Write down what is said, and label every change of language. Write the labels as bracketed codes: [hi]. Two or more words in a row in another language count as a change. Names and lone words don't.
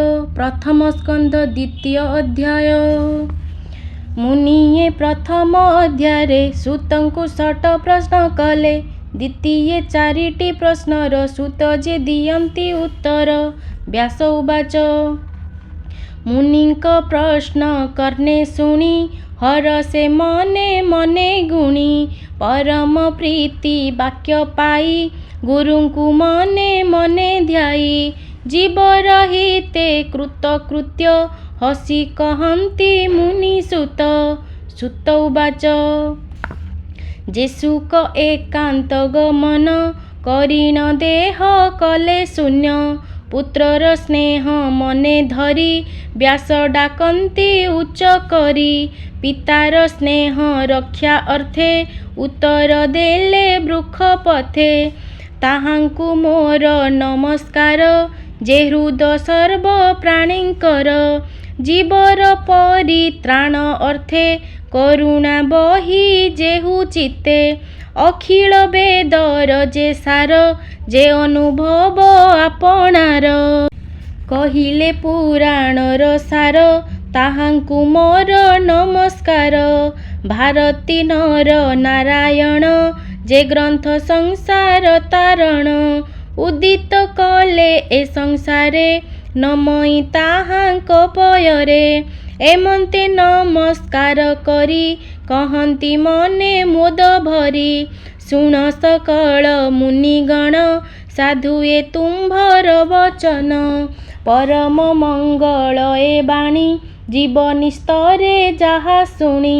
[or] ପ୍ରଥମ ସ୍କନ୍ଦ ଦ୍ୱିତୀୟ ଅଧ୍ୟାୟ। ମୁନିଏ ପ୍ରଥମ ଅଧ୍ୟାଏ ସୂତଙ୍କୁ 6 ପ୍ରଶ୍ନ କଲେ। ଦ୍ୱିତୀୟେ 4ଟି ପ୍ରଶ୍ନର ସୂତ ଯେ ଦିଅନ୍ତି ଉତ୍ତର। [sa] व्यास उवाच [or] ମୁନିଙ୍କ ପ୍ରଶ୍ନ କର୍ଣ୍ଣେ ଶୁଣି ହରଷେ ମନେ ମନେ ଗୁଣି। ପରମ ପ୍ରୀତି ବାକ୍ୟ ପାଇ ଗୁରୁଙ୍କୁ ମନେ ମନେ ଧ୍ୟାଇ। ଜୀବ ରହିତେ କୃତକୃତ୍ୟ ହସି କହନ୍ତି ମୁନିସୁତ। [sa] सुत उवाच [or] ଯେ ସୁଖ ଏକାନ୍ତ ଗମନ କରିଣ ଦେହ କଲେ ଶୂନ୍ୟ। ପୁତ୍ରର ସ୍ନେହ ମନେ ଧରି ବ୍ୟାସ ଡାକନ୍ତି ଉଚ୍ଚ କରି। ପିତାର ସ୍ନେହ ରକ୍ଷା ଅର୍ଥେ ଉତ୍ତର ଦେଲେ ବୃକ୍ଷ ପଥେ। ତାହାଙ୍କୁ ମୋର ନମସ୍କାର ଯେ ହୃଦ ସର୍ବ ପ୍ରାଣୀଙ୍କର। ଜୀବର ପରିତ୍ରାଣ ଅର୍ଥେ କରୁଣା ବହି ଯେହୁ ଚିତ୍ତେ। ଅଖିଳ ବେଦର ଯେ ସାର ଯେ ଅନୁଭବ ଆପଣାର। କହିଲେ ପୁରାଣର ସାର ତାହାଙ୍କୁ ମୋର ନମସ୍କାର। ଭାରତୀ ନର ନାରାୟଣ ଯେ ଗ୍ରନ୍ଥ ସଂସାର ତାରଣ। ଉଦିତ କଲେ ଏ ସଂସାରେ ନମଇ ତାହାଙ୍କ ପୟରେ। ଏମନ୍ତେ ନମସ୍କାର କରି କହନ୍ତି ମନେ ମୋଦ ଭରି। ଶୁଣ ସକଳ ମୁନିଗଣ ସାଧୁ ଏ ତୁମ୍ଭର ବଚନ। ପରମ ମଙ୍ଗଳ ଏ ବାଣୀ ଜୀବନୀ ସ୍ତରେ ଯାହା ଶୁଣି।